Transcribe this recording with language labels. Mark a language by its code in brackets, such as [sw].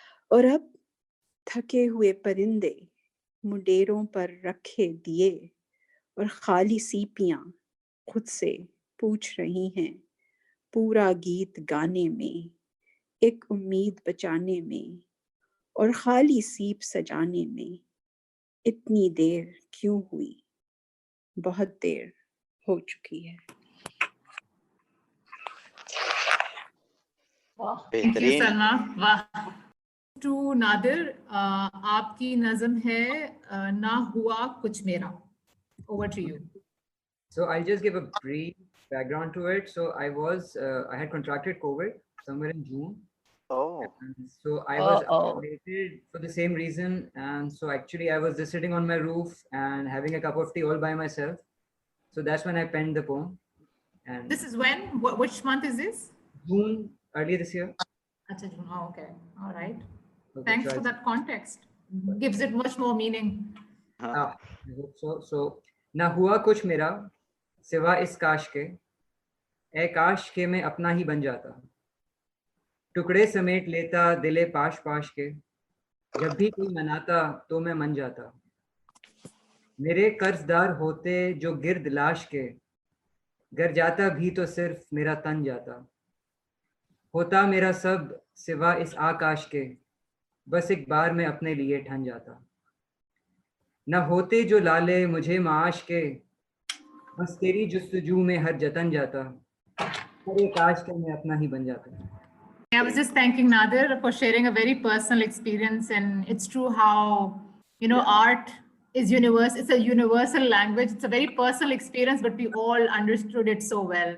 [ur] اور اب تھکے ہوئے پرندے منڈیروں پر رکھے دیے اور خالی سیپیاں خود سے پوچھ رہی ہیں, پورا گیت گانے میں, ایک امید بچانے میں, اور خالی سیپ سجانے میں اتنی دیر کیوں ہوئی, بہت دیر ہو چکی ہے. [en] Thank you, [ur] بہترین. Salma. واہ. To نادر, آپ کی نظم ہے نہ ہوا کچھ میرا. [en] Over to you. So I'll just give a brief background to it. So I had contracted COVID somewhere in June. Oh. And so I was isolated for the same reason. And so actually I was just sitting on my roof and having a cup of tea all by myself. So that's when I penned the poem. And This is when? Which month is this? June, earlier this year. Acha June. Oh, okay. All right. Okay, Thanks so for that context. Gives it much more meaning. I hope so. [ur] So نہ ہوا کچھ میرا سوا اس کاش کے, اے کاش کے میں اپنا ہی بن جاتا, ٹکڑے سمیٹ لیتا دلے پاش پاش کے, جب بھی کوئی مناتا تو میں من جاتا, میرے قرض دار ہوتے جو گرد لاش کے, گر جاتا بھی تو صرف میرا تن جاتا, ہوتا میرا سب سوا اس آکاش کے, بس ایک بار میں اپنے لیے ٹھن جاتا, نہ ہوتے جو لالے مجھے معاش کے, بس تیری جستجو میں ہر جتن جاتا, پر ایک کاش کے میں اپنا ہی بن جاتا. [en] I was just thanking Nadir for sharing a very personal experience, and it's true how, you know, art is universal. It's a universal language. It's a very personal experience, but we all understood it so well.